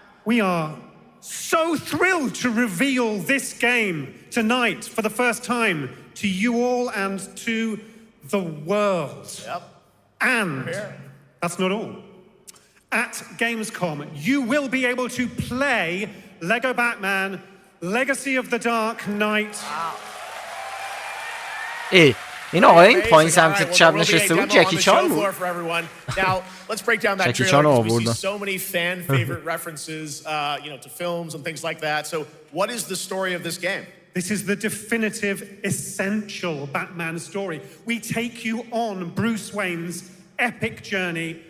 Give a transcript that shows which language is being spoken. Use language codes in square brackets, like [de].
[en] We are so thrilled to reveal this game tonight for the first time to you all and to the world. Yep. And that's not all. At Gamescom, you will be able to play LEGO Batman Legacy of the Dark Knight. Wow. [fa] این آقای این پایین سمت چپ نشسته بود جکی چان بود. [en] Now, let's break down that trailer because we see so many fan favorite references, to films and things like that. So, what is the story of this game? This is the definitive, essential Batman story. We take you on Bruce Wayne's epic journey